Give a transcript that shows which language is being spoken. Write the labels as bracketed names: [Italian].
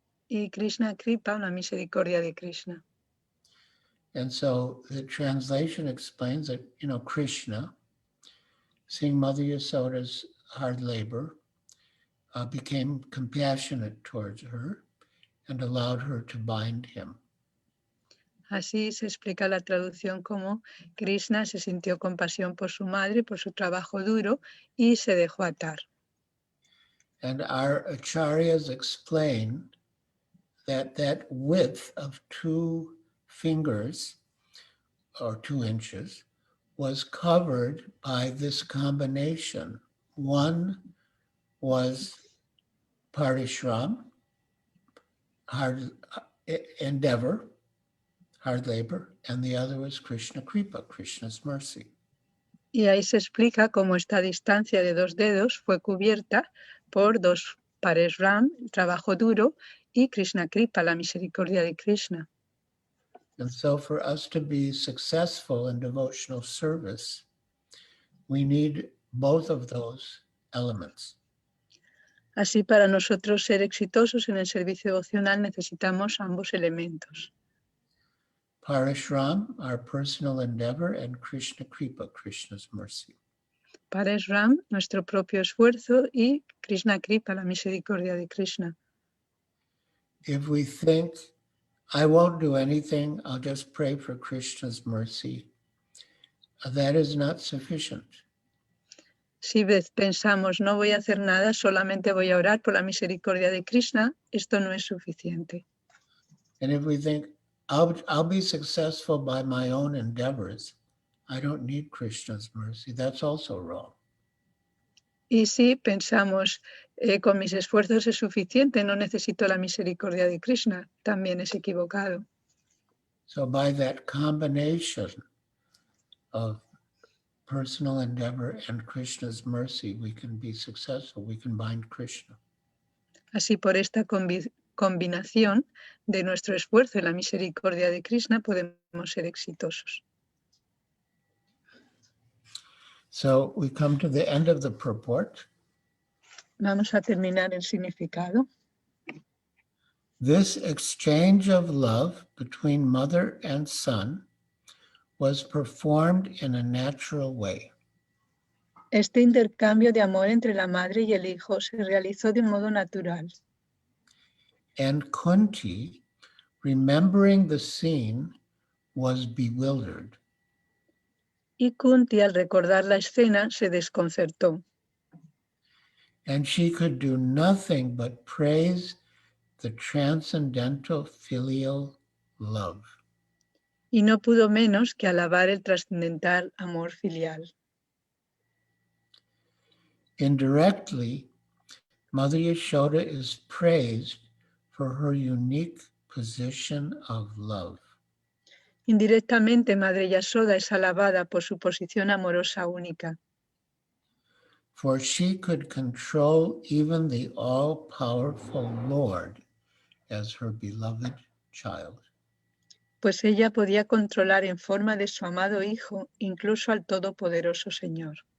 [Spanish] Y Krishna Kripa, una misericordia de Krishna. [English] And so the translation explains that, Krishna, seeing Mother Yasoda's hard labor, became compassionate towards her and allowed her to bind him. [Spanish] Así se explica la traducción como Krishna se sintió compasión por su madre, por su trabajo duro y se dejó atar. [English] And our acharyas explain that width of 2 fingers or 2 inches was covered by this combination. One was parishram, hard endeavor, hard labor, and the other was Krishna Kripa, Krishna's mercy. [Spanish] Y ahí se explica cómo esta distancia de 2 dedos fue cubierta por 2 pareshram, trabajo duro, y Krishna Kripa, la misericordia de Krishna. [English] And so for us to be successful in devotional service, we need both of those elements. [Spanish] Así, para nosotros ser exitosos en el servicio devocional necesitamos ambos elementos. [English] Parashram, our personal endeavor, and Krishna Kripa, Krishna's mercy. [Spanish] Pareshram, nuestro propio esfuerzo, y Krishna Kripa, la misericordia de Krishna. [English] If we think, I won't do anything, I'll just pray for Krishna's mercy, that is not sufficient. [Spanish] Si pensamos, no voy a hacer nada, solamente voy a orar por la misericordia de Krishna, esto no es suficiente. [English] And if we think, I'll be successful by my own endeavors, I don't need Krishna's mercy, that's also wrong. [Spanish] Y si pensamos, con mis esfuerzos es suficiente, no necesito la misericordia de Krishna, también es equivocado. [English] So by that combination of personal endeavor and Krishna's mercy, we can be successful, we can bind Krishna. [Spanish] Así, por esta combinación de nuestro esfuerzo y la misericordia de Krishna, podemos ser exitosos. [English] So we come to the end of the purport. [Spanish] Vamos a terminar el significado. [English] This exchange of love between mother and son was performed in a natural way. [Spanish] Este intercambio de amor entre la madre y el hijo se realizó de un modo natural. [English] And Kunti, remembering the scene, was bewildered. [Spanish] Y Kunti, al recordar la escena, se desconcertó. [English] And she could do nothing but praise the transcendental filial love. [Spanish] Y no pudo menos que alabar el trascendental amor filial. [English] Indirectly, Mother Yasoda is praised for her unique position of love. [Spanish] Indirectamente, Madre Yasoda es alabada por su posición amorosa única. [English] For she could control even the all-powerful Lord as her beloved child. [Spanish] Pues ella podía controlar en forma de su amado hijo, incluso al todopoderoso Señor.